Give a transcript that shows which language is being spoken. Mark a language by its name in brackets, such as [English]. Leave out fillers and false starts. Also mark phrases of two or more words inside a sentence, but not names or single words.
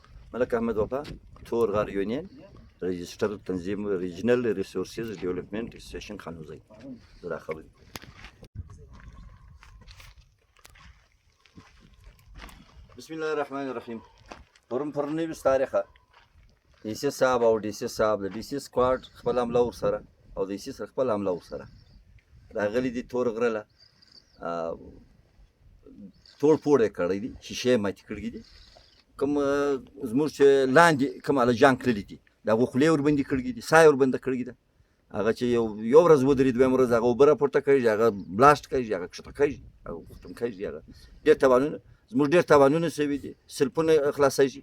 [Pashto] ملک احمد وفا تورغار یونین رجستر تنظیم ریجنل ریسورسز ډیولپمنٹ اسوسییشن خانوزی زرا خبرې بسم الله الرحمن الرحیم پر نویس تاریخه डी सी صاحب او डी सी صاحب د डी सी سکواډ خپل عمله ورسره او د डी सी سره خپل عمله ورسره راغلي دي تور غره توړ پوړ یې کړی دي شیشې ماتې کړي دي کوم زموږ چې لاندې کوم الجان کړلي دي د هغو خولې ورباندې کړي دي ساه یې وربنده کړي ده هغه چې یو ورځ ودرېد دویمه ورځ هغه اوبه راپورته کړي هغه بلاسټ کوي هغه کښته کوي هغه ختم کوي هغه ډېر تاوانونه زموږ ډېر تاوانونه شوي دي سلفونه خلاصېږي